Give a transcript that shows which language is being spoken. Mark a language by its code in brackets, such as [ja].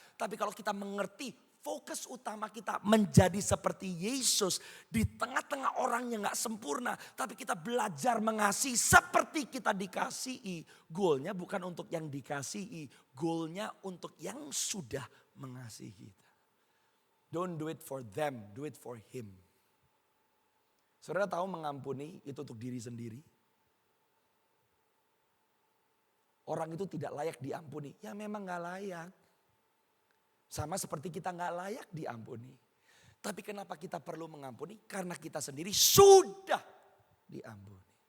[id] Tapi kalau kita mengerti, fokus utama kita menjadi seperti Yesus. Di tengah-tengah orang yang gak sempurna. Tapi kita belajar mengasihi seperti kita dikasihi. Goalnya bukan untuk yang dikasihi. Goalnya untuk yang sudah mengasihi kita. [en] Don't do it for them, do it for him. [id] Saudara tahu mengampuni itu untuk diri sendiri. Orang itu tidak layak diampuni. Ya memang gak layak. Sama seperti kita gak layak diampuni. Tapi kenapa kita perlu mengampuni? Karena kita sendiri sudah diampuni.